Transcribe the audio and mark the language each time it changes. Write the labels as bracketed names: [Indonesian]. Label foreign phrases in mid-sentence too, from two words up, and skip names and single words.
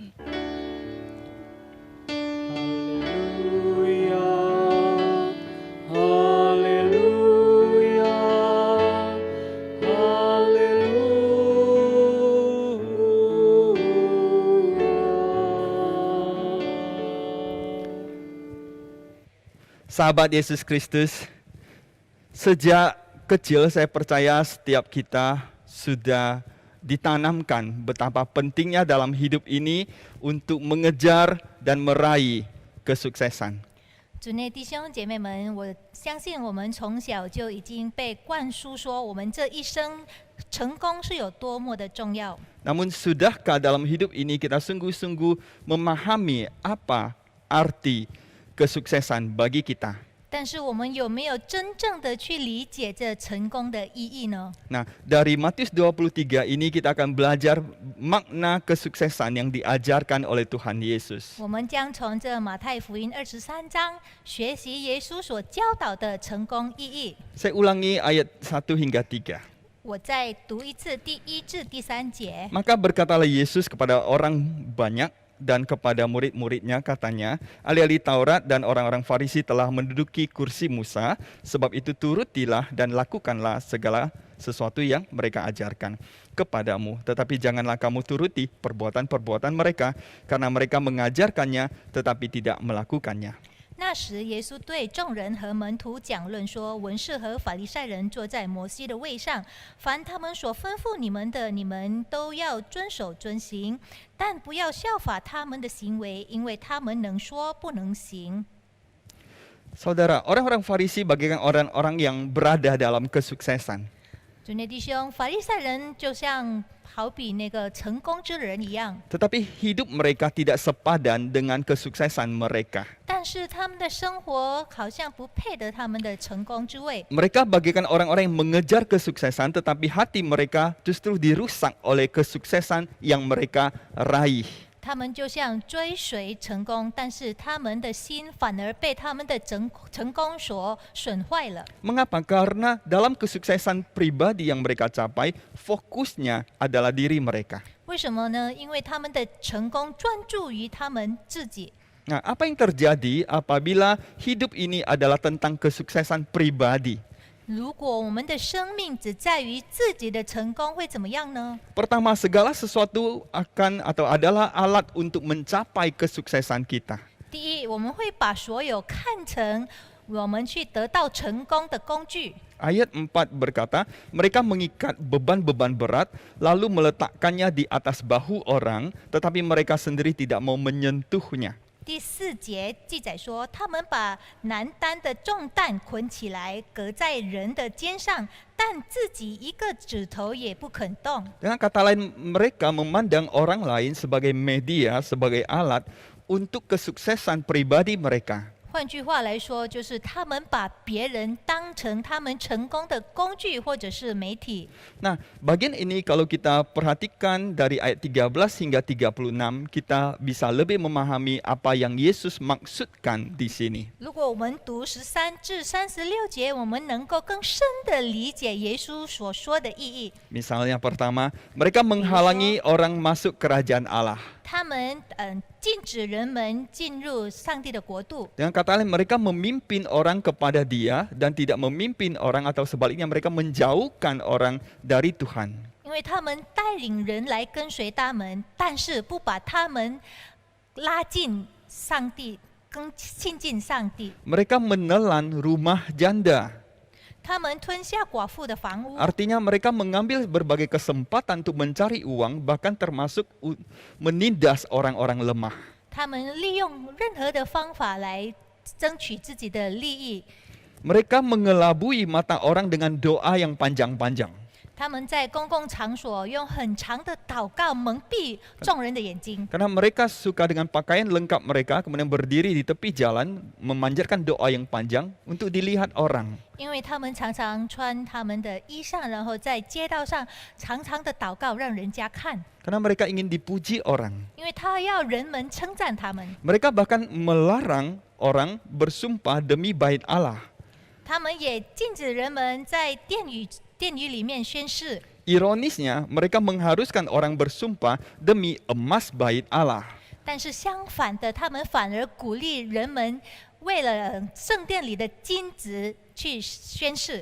[Indonesian] Haleluya, haleluya, haleluya. Sahabat Yesus Kristus, sejak kecil saya percaya setiap kita sudah ditanamkan betapa pentingnya dalam hidup ini untuk mengejar dan meraih kesuksesan. [Chinese] 主内弟兄姐妹们，我相信我们从小就已经被灌输说，我们这一生成功是有多么的重要。 [Indonesian] Namun sudahkah dalam hidup ini kita sungguh-sungguh memahami apa arti kesuksesan bagi kita? [Chinese] 但是我们有没有真正的去理解这成功的意义呢？ [Indonesian] Nah, dari Matius 23 ini kita akan belajar makna kesuksesan yang diajarkan oleh Tuhan Yesus. [Chinese] 我们将从这马太福音23章学习耶稣所教导的成功意义。 [Indonesian] Saya ulangi ayat 1 hingga 3. [Chinese] 我再读一次第1至第3节。 [Indonesian] Maka berkatalah Yesus kepada orang banyak dan kepada murid-muridnya, katanya, ahli-ahli Taurat dan orang-orang Farisi telah menduduki kursi Musa, sebab itu turutilah dan lakukanlah segala sesuatu yang mereka ajarkan kepadamu. Tetapi janganlah kamu turuti perbuatan-perbuatan mereka, karena mereka mengajarkannya tetapi tidak melakukannya. [Chinese] 那时，耶稣对众人和门徒讲论说：“文士和法利赛人坐在摩西的位上，凡他们所吩咐你们的，你们都要遵守遵行，但不要效法他们的行为，因为他们能说不能行。” [Indonesian] Saudara, orang-orang Farisi bagaikan orang-orang yang berada dalam kesuksesan. [Chinese] 主内弟兄，法利赛人就像好比那个成功之人一样， [Indonesian] Tetapi hidup mereka tidak sepadan dengan kesuksesan mereka. [Chinese] 但是他们的生活好像不配得他们的成功之位。 [Indonesian] Mereka bagaikan orang-orang yang mengejar kesuksesan, tetapi hati mereka justru dirusak oleh kesuksesan yang mereka raih. [Chinese] 他们就像追随成功，但是他们的心反而被他们的成功所损坏了。 [Indonesian] Mengapa? Karena dalam kesuksesan pribadi yang mereka capai, fokusnya adalah diri mereka. [Chinese] 为什么呢？因为他们的成功专注于他们自己。 [Indonesian] Nah, apa yang terjadi apabila hidup ini adalah tentang kesuksesan pribadi? [Chinese] 如果我们的生命只在于自己的成功，会怎么样呢？ [Indonesian] Pertama, segala sesuatu akan atau adalah alat untuk mencapai kesuksesan kita. [Chinese] 第一，我们会把所有看成我们去得到成功的工具。 [Indonesian] Ayat 4 berkata, mereka mengikat beban-beban berat, lalu meletakkannya di atas bahu orang, tetapi mereka sendiri tidak mau menyentuhnya. [Chinese] 第4节记载说，他们把难担的重担捆起来，搁在人的肩上，但自己一个指头也不肯动。 [Indonesian] Dengan kata lain, mereka memandang orang lain sebagai media, sebagai alat untuk kesuksesan pribadi mereka. [Chinese] 换句话来说，就是他们把别人当成他们成功的工具或者是媒体。 [Indonesian] Nah, bagian ini kalau kita perhatikan dari ayat 13 hingga 36, kita bisa lebih memahami apa yang Yesus maksudkan di sini. [Chinese] 如果我们读13至36节，我们能够更深的理解耶稣所说的意义。 [Indonesian] Misalnya pertama, mereka menghalangi orang masuk kerajaan Allah. [Chinese] 他们禁止人们进入上帝的国度。 [Indonesian] Dengan kata lain, mereka memimpin orang kepada Dia dan tidak memimpin orang atau sebaliknya mereka menjauhkan orang dari Tuhan. [Chinese] 因为他们带领人来跟随他们，但是不把他们拉进上帝，更亲近上帝。 [Indonesian] Mereka menelan rumah janda. [Chinese] 他们吞下寡妇的房屋， [Indonesian] Artinya mereka mengambil berbagai kesempatan untuk mencari uang, bahkan termasuk menindas orang-orang lemah. [Chinese] 他们利用任何的方法来争取自己的利益。 [Indonesian] Mereka mengelabui mata orang dengan doa yang panjang-panjang. [Chinese] 他们在公共场所用很长的祷告蒙蔽众人的眼睛， [Indonesian] Karena mereka suka dengan pakaian lengkap mereka, kemudian berdiri di tepi jalan, memanjatkan doa yang panjang untuk dilihat orang. [Chinese] 因为他们常常穿他们的衣裳，然后在街道上长长的祷告，让人家看。 [Indonesian] Karena mereka ingin dipuji orang. [Chinese] 因为他要人们称赞他们， [Indonesian] Mereka bahkan melarang orang bersumpah demi bait Allah. [Chinese] 他们也禁止人们在殿宇里面宣誓。 [Indonesian] Ironisnya, mereka mengharuskan orang bersumpah demi emas bait Allah. [Chinese] 但是相反的，他们反而鼓励人们为了圣殿里的金子去宣誓。